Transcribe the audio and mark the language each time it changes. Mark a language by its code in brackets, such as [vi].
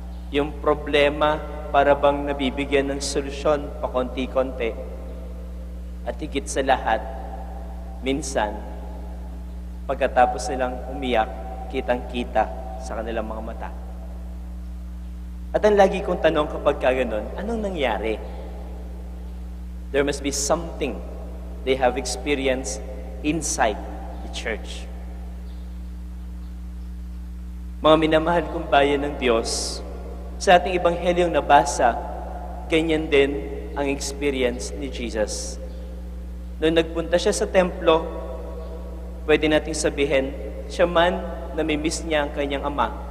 [tl] Yung problema para bang nabibigyan ng solusyon pa konti-konti. At higit sa lahat, minsan, pagkatapos nilang umiyak, kitang-kita sa kanilang mga mata. At ang lagi kong tanong kapag kaganon, anong nangyari? [en] There must be something they have experienced inside the church. [tl] Mga minamahal kong bayan ng Diyos, sa ating ebanghelyong nabasa, ganyan din ang experience ni Jesus. Noong nagpunta siya sa templo, pwede nating sabihin, siya man namimiss niya ang kanyang ama.